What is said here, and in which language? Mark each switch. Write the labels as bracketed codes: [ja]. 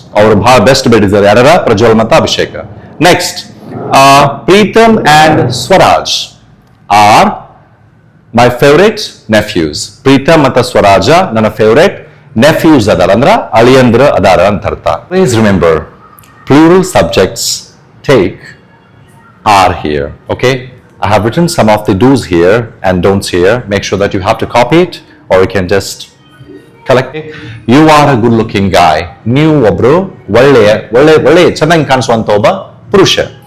[kn] ಅವರು ಬಹಳ best buddies ಯಾರ? ಪ್ರಜ್ವಲ್ ಮತ್ತು Abhishek. [en] Next Pritam and Swaraj are my favourite nephews. [kn] Preetham ಮತ್ತು ಸ್ವರಾಜ ನನ್ನ ಫೇವರೇಟ್ ನೆಫ್ಯೂಸ್ ಅದಾರ, ಅಂದ್ರ ಅಳಿಯಂದ್ರ ಅದಾರ ಅಂತ ಅರ್ಥ. [en] Please remember, plural subjects take are here. Okay, I have written some of the do's here and don'ts here. Make sure that you have to copy it, or you can just collect it. You are a good looking guy. [kn] ನೀವು ಒಬ್ರು ಒಳ್ಳೆ ಚೆನ್ನಾಗಿ ಕಾಣಿಸುವಂತ ಒಬ್ಬ ಪುರುಷ.